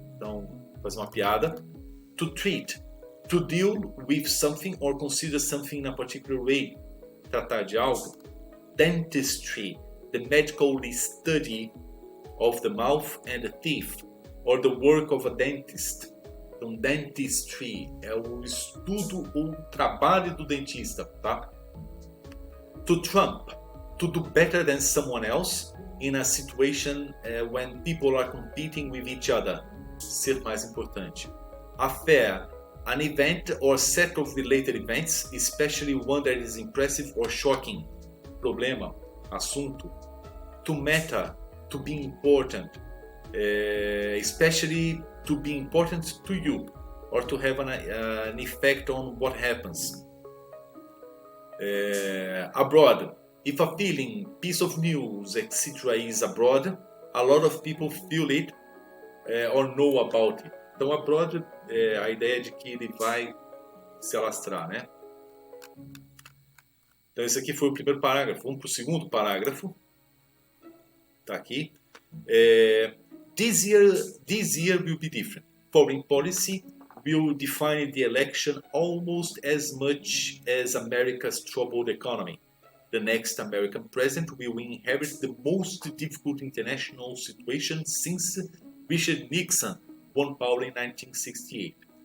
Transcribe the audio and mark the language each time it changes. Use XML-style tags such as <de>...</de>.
<pt>Então, fazer uma piada.</pt> <en>To treat, to deal with something or consider something in a particular way.</en> <pt>Tratar de algo.</pt> <en>Dentistry, the medical study of the mouth and the teeth, or the work of a dentist.</en> <pt>Então, dentistry é o estudo ou trabalho do dentista, tá?</pt> <en>To trump, to do better than someone else in a situation when people are competing with each other.</en> <pt>Ser mais importante.</pt> <en>Affair, an event or set of related events, especially one that is impressive or shocking.</en> <pt>Problema, assunto.</pt> <en>To matter, to be important, especially to be important to you, or to have an effect on what happens. Abroad, if a feeling, piece of news, etc. is abroad, a lot of people feel it or know about it.</en> <pt>Então, abroad é a ideia de que ele vai se alastrar, né? Então, esse aqui foi o primeiro parágrafo. Vamos para o segundo parágrafo. Está aqui.</pt> <en>This year will be different. Foreign policy will define the election almost as much as America's troubled economy. The next American president will inherit the most difficult international situation since Richard Nixon won power in 1968.</en>